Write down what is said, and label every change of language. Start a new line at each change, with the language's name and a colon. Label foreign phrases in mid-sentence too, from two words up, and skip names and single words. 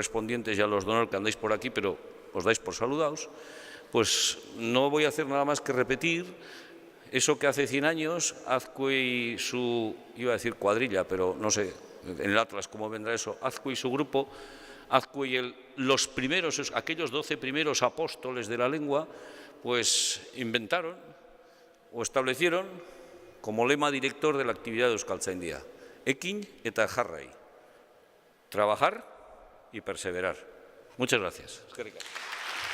Spanish: y a los de honor que andáis por aquí, pero os dais por saludados, pues no voy a hacer nada más que repetir eso que hace 100 años Azcue y su, iba a decir cuadrilla, pero no sé en el Atlas cómo vendrá eso, Azcue y su grupo, Azcue y los primeros, aquellos 12 primeros apóstoles de la lengua, pues inventaron o establecieron como lema director de la actividad de Euskaltzaindia.
Basque: Ekin eta jarrai.
Spanish: Trabajar y perseverar. Muchas gracias.